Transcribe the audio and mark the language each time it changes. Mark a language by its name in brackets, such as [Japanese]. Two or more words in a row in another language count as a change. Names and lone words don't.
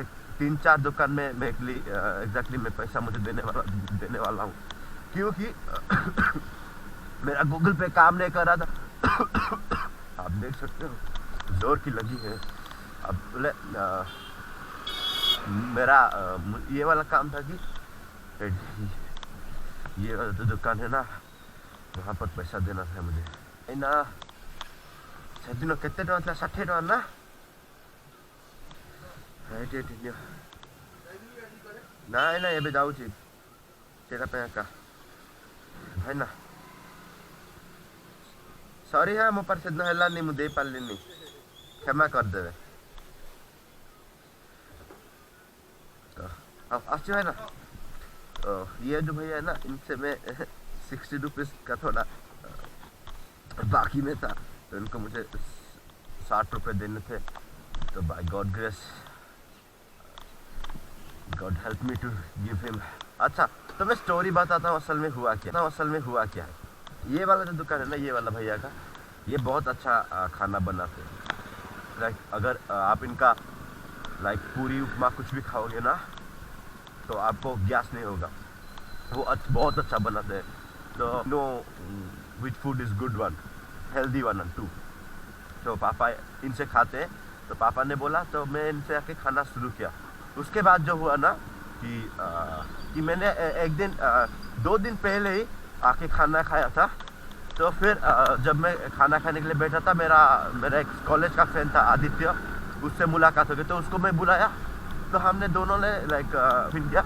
[Hindi] 3-4 दुकान में मैं एग्जैक्टली मैं पैसा मुझे देने वाला हूँ, क्योंकि मेरा गूगल पे काम नहीं कर रहा था। आप देख सकते हो जोर की लगी है। अब बोले मेरा ये वाला काम था कि ये वाला जो दुकान है ना, वहाँ पर पैसा देना था मुझे ना। [Odia] ସେଦିନ କେତେ ଟଙ୍କା ଥିଲା? 60 ଟଙ୍କା ନା? ନାଇଁ ନାଇଁ ଏବେ ଯାଉଛି ସେଇଟା ପାଇଁ ଏକା ଭାଇ ନା। ସରି, ହଁ ମୋ ପାଖରେ ସେଦିନ ହେଲାନି, ମୁଁ ଦେଇପାରିଲିନି, କ୍ଷମା କରିଦେବେ। [Hindi] तो अब आशी है ना, तो ये जो भैया है ना, इनसे मैं 60 रुपीज़ का थोड़ा बाकी में था, तो इनको मुझे 60 रुपये देने थे। [English] तो by God grace, God help me to give him. [Hindi] अच्छा, तो मैं स्टोरी बताता हूँ असल में हुआ क्या है। ये वाला जो दुकान है ना, ये वाला भैया का, ये बहुत अच्छा खाना बनाते हैं। लाइक अगर आप इनका लाइक पूरी उपमा कुछ भी खाओगे ना, तो आपको गैस नहीं होगा, वो बहुत अच्छा बनाते हैं। [English] तो know which food is good one, healthy one and two. [Hindi] तो पापा इनसे खाते हैं, तो पापा ने बोला, तो मैं इनसे आके खाना शुरू किया। उसके बाद जो हुआ ना कि मैंने एक दिन 2 दिन पहले ही आके खाना खाया था। तो फिर जब मैं खाना खाने के लिए बैठा था, मेरा एक कॉलेज का फ्रेंड था आदित्य, उससे मुलाकात हो गई, तो उसको मैं बुलाया, तो हमने दोनों ने लाइक किया।